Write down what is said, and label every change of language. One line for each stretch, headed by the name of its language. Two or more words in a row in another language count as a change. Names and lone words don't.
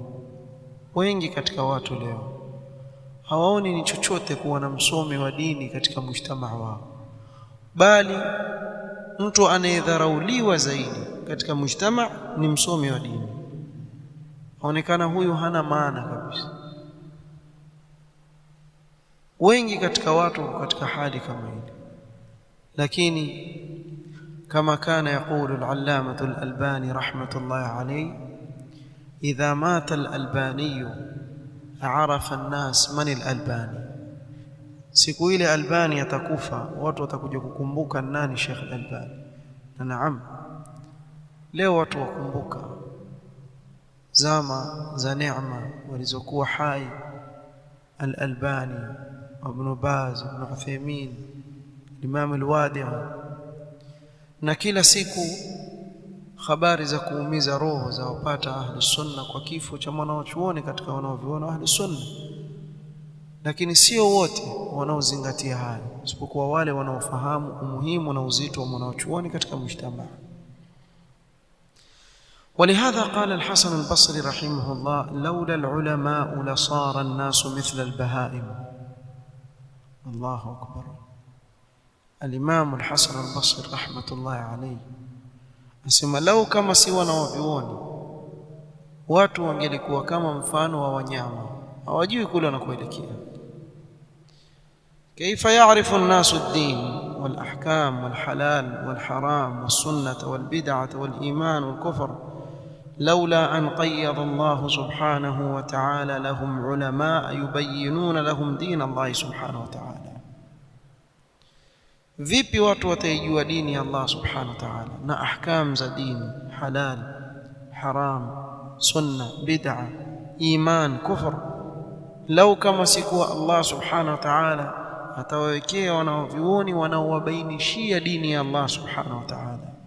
Swahili: Wengi katika watu leo hawaoni ni chochote kuwa na msomi wa dini katika mujtamaa wao, bali mtu anayedharauliwa zaidi katika mujtamaa ni msomi wa dini. Haonekana huyu hana maana kabisa. Wengi katika watu katika hali kama hili, lakini
Arabic: كما كان يقول العلامة الألباني رحمة الله عليه: إذا مات الألباني عرف الناس من الألباني.
Swahili: siku ile Albani atakufa, watu watakuja kukumbuka nani Sheikh Albani. Na naam, leo watu wakumbuka zama za neema walizokuwa hai Al-Albani, Ibn Baz, Ibn Uthaymeen, Imam Al-Wadi'i, na kila siku habari za kuumiza roho za wapata
Arabic: أهل السنة
Swahili: kwa kifo cha mwanachuoni katika wanaoviona
Arabic: أهل السنة.
Swahili: Lakini sio wote wanaozingatia haya, isipokuwa wale wanaofahamu umuhimu na uzito wa mwanachuoni katika mujtamaa.
Arabic: ولهذا قال الحسن البصري رحمه الله: لولا العلماء لصار الناس مثل البهائم. الله أكبر. الإمام الحسن البصري رحمة الله عليه
Swahili: asema lau kama si wanavyuoni, watu wangelikuwa kama mfano wa wanyama, hawajui kule wanakoelekea.
Arabic: كيف يعرف الناس الدين والأحكام والحلال والحرام والسنة والبدعة والإيمان والكفر لولا أن قيض الله سبحانه وتعالى لهم علماء يبينون لهم دين الله سبحانه وتعالى.
Swahili: vipi watu wataijua dini ya Allah
Arabic: سبحانه وتعالى
Swahili: na ahkam za dini, halal, haram, sunna, bid'a, iman, kufr, lau kama sikuwa Allah
Arabic: سبحانه وتعالى
Swahili: atawawekea wanaovioni wanaowabainishia dini ya Allah
Arabic: سبحانه وتعالى.